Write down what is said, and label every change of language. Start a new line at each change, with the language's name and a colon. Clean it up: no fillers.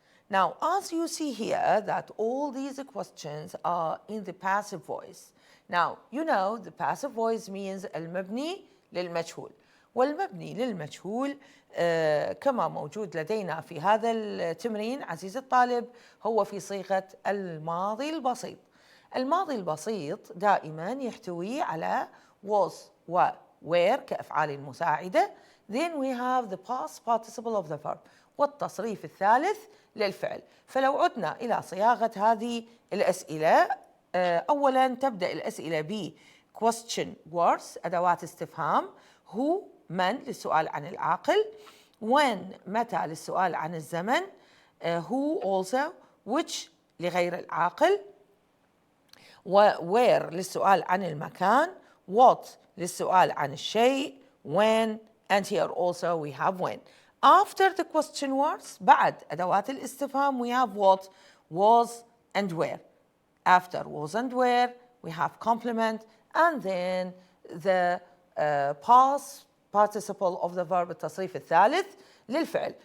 English: Now, as you see here that all these questions are in the passive voice. Now, you know the passive voice means
Arabic: المبني للمجهول. والمبني للمجهول كما موجود لدينا في هذا التمرين عزيزي الطالب هو في صيغة الماضي البسيط. الماضي البسيط دائما يحتوي على was و were كأفعال المساعدة.
English: Then we have the past participle of the verb
Arabic: والتصريف الثالث للفعل. فلو عدنا إلى صياغة هذه الأسئلة أولا تبدأ الأسئلة ب
English: question words
Arabic: أدوات استفهام. who من للسؤال عن العاقل. when متى للسؤال عن الزمن.
English: who also which لغير العاقل.
Arabic: where للسؤال عن المكان. what للسؤال عن الشيء.
English: when and here also we have when. After the question words
Arabic: بعد أدوات الاستفهام
English: we have what was and where. After was and where we have complement and then the past participle of the verb
Arabic: التصريف الثالث للفعل.